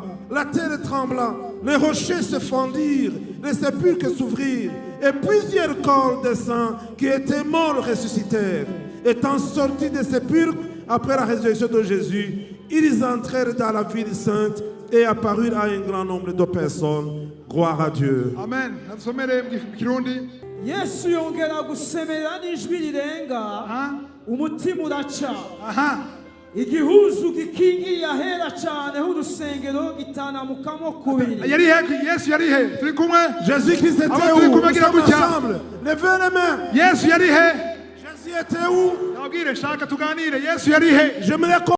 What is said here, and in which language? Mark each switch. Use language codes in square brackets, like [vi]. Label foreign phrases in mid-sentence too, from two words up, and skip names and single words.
[fr] La terre trembla, les rochers se fendirent, les sépulcres s'ouvrirent, et plusieurs corps de saints qui étaient morts ressuscitèrent. Étant sortis des sépulcres après la résurrection de Jésus, ils entrèrent dans la ville sainte et apparurent à un grand nombre de personnes. Gloire à Dieu. Amen. [rn] Yesu yongera gusemerera n'ijwi rirenga, umutima uraca. Igihuzu gikingiye ahera cyane h'urusengero gitanamukamo kubiri. [fr] Jésus-Christ était où? Nous sommes ensemble. Levez les mains. Jésus était où? Je J'aimerais